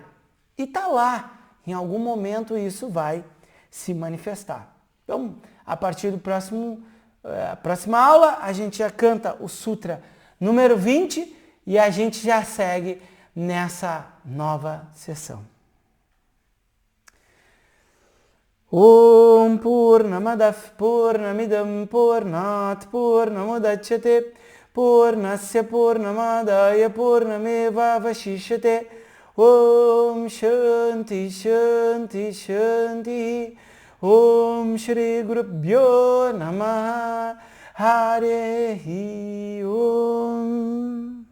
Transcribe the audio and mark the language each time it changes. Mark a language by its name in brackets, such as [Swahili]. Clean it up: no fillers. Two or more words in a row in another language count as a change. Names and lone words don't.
[Portuguese] E está lá. Em algum momento isso vai se manifestar. Então, a partir do próxima aula, a gente já canta o Sutra número 20 e a gente já segue nessa nova sessão. [Sanskrit] ॐ पूर्णमदः पूर्णमिदं पूर्णात् पूर्णमुदच्यते पूर्णस्य पूर्णमादाय पूर्णमेव वशिष्यते ॐ शान्तिः शान्तिः शान्तिः ॐ श्री गुरुभ्यो नमः हरि ॐ.